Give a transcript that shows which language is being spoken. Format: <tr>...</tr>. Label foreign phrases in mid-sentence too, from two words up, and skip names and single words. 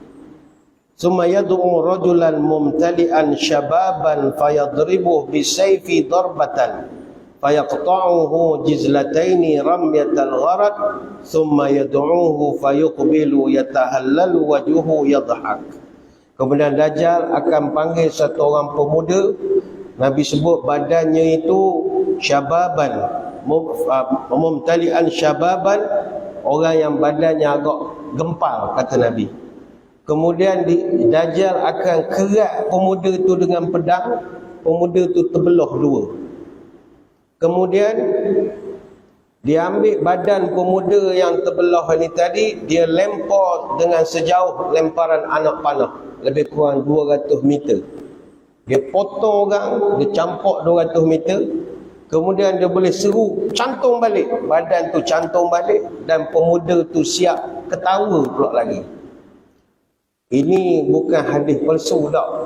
<ar>ثم يدعو رجلا ممتلئا شبابا فيضربه بالسيف ضربة فيقطعه جزلتين رمية الغرض ثم يدعوه فيقبل يتهلل وجهه يضحك.</ar> <ms>Kemudian Dajjal akan panggil satu orang pemuda. Nabi sebut badannya itu</ms> <ar>شبابا ممتلئا شبابا,</ar> <ms>orang yang badannya agak gempal, kata Nabi. Kemudian Dajjal akan kerat pemuda itu dengan pedang. Pemuda itu terbelah dua. Kemudian dia ambil badan pemuda yang terbelah ini tadi, dia lempar dengan sejauh lemparan anak panah, lebih kurang 200 meter. Dia potong orang, dia campak 200 meter. Kemudian dia boleh seru, cantung balik. Badan tu cantung balik dan pemuda tu siap ketawa pula lagi. Ini bukan hadis palsu dah.</ms>